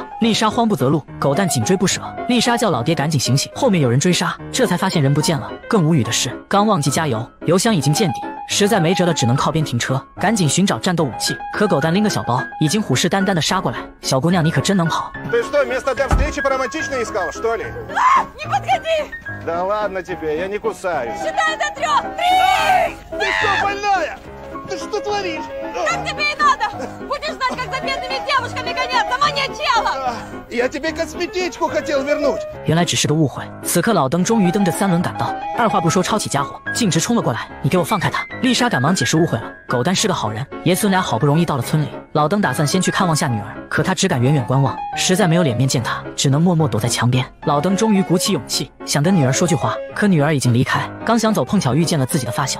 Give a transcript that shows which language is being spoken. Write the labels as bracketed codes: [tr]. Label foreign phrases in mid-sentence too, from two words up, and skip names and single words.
[zh] 丽莎慌不择路，狗蛋紧追不舍。丽莎叫老爹赶紧醒醒，后面有人追杀，这才发现人不见了。更无语的是，刚忘记加油，油箱已经见底。实在没辙了，只能靠边停车，赶紧寻找战斗武器。可狗蛋拎个小包，已经虎视眈眈地杀过来。小姑娘，你可真能跑。 [ru] Ты что, место для встречи поромантичнее искала, что ли? Не подходи! Да ладно тебе, я не кусаюсь. Считай до 3! 3! Ты что, больная? Ты что творишь? Так тебе и надо! Будешь знать, как за бедными девушками гоняться, маньячела! Я тебе косметичку хотел вернуть. [zh] 原来只是个误会。此刻老登终于蹬着3轮赶到，二话不说抄起家伙，径直冲了过来。你给我放开他！丽莎赶忙解释误会了，狗蛋是个好人。爷孙俩好不容易到了村里，老登打算先去看望下女儿，可他只敢远远观望，实在没有脸面见他，只能默默躲在墙边。老登终于鼓起勇气，想跟女儿说句话，可女儿已经离开，刚想走，碰巧遇见了自己的发小。